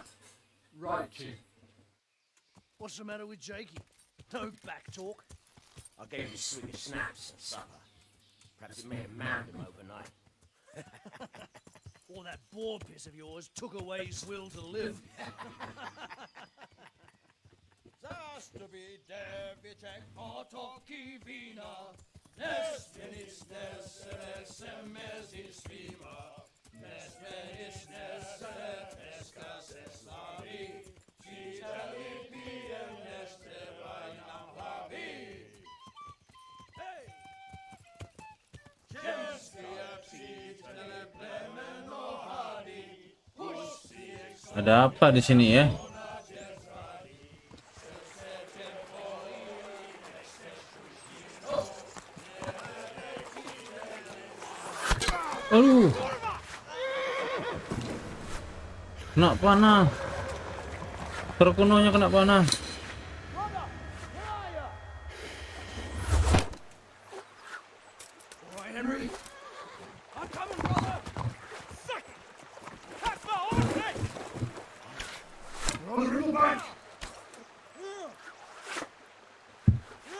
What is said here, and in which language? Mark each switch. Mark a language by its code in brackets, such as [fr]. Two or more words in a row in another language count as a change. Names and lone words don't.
[en] Right, Chief. What's the matter with Jakey? No back talk. I gave him Swedish snaps at supper. Perhaps it made him mad him overnight. All that boar piss of yours took away his will to live. Zastubi devitek potoki vina, nes finis nes SMS is vima, nes finis nes eskas eslavi, citali piem nes tevainam havi. Hey! [id] Ada apa di sini ya? Aduh. Kena panah. Terkunonya kena panah. [en] Henry, I'm coming, brother. Second. That's my horse, hey! We're on the river bank.